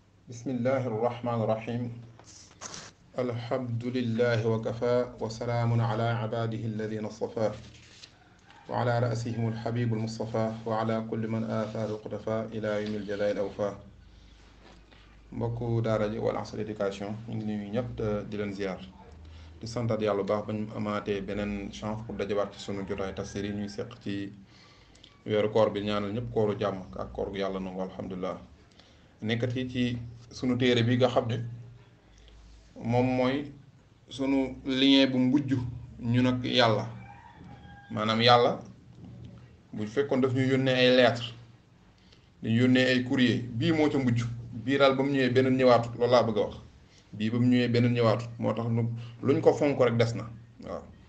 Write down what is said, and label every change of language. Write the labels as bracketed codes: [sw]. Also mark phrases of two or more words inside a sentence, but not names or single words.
[ar] بسم الله الرحمن الرحيم الحمد لله وكفى وسلام على عباده الذين اصطفى وعلى رأسهم الحبيب المصطفى وعلى كل من آثار القتفاء إلى يوم الجلال الأوفى [wo] mbokku daara ji Wal Asr éducation ñu ngi nuyu ñëpp di leen ziar di santaat yàlla bu baax ba ñu amaatee beneen [fr] chance pour [wo] dajawaat ci sunu jotaay tafsir yi ñuy seq ci weeru koor bi ñaanal ñëpp kooru jàmm ak koor gu yàlla nangu alhamdulilah nekkat yi ci sunu téere bi nga xam ne moom mooy sunu lien bu mujj ñu nag yàlla maanaam yàlla bu fekkoon daf ñu yónnee ay lettre dañu yónnee ay courrier bii moo ca mujj bii daal ba mu ñëwee beneen ñëwaatut loolu laa bëgg a wax bii ba mu ñëwee beneen ñëwaatut moo tax luñ ko fonk rek des na waaw